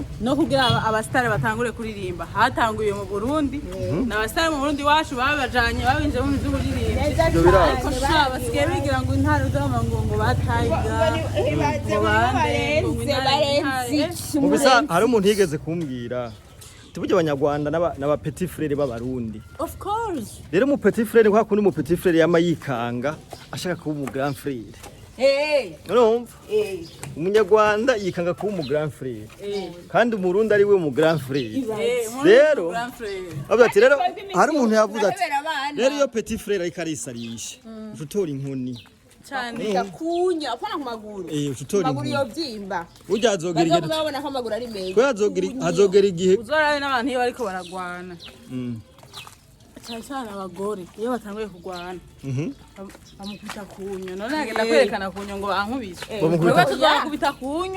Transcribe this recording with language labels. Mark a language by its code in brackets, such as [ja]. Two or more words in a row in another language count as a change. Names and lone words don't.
[rn] no kugira abastari batangure kuririmba hatanguye mu Burundi n'abastari mu Burundi wacu babajanye babinje mu by'uririmba ariko basigaye bigira ngo intara z'amangongo batayiga mu bisa hari umuntu yigeze kumbwira tubuje abanyarwanda n'aba [fr] petit frère [rn] b'abarundi [en] of course [rn] rero mu [fr] petit frère [rn] kwa kundi mu [fr] petit frère [rn] yamayikanga ashaka kuba mu [fr] grand frère [rn] urumva umunyarwanda yikanga kuba mu [fr] grand frère [rn] kandi umurundi ari we mu [fr] grand frère [rn] rero ati rero hari umuntu yavuze ati rero iyo [fr] petit frère [rn] ariko arisarisha utora inkoni cyane kunya apana ku maguru maguru yo byimba ujya azogera igihe babona ko amaguru ari meza azogera igihe uzorabe n'abantu iyo bariko baragwana cyane abagore iyo batanguye kugwana bamukubita kunyo none agenda kwerekana kunyo ngo bankubise wewe tuzakubita kunyo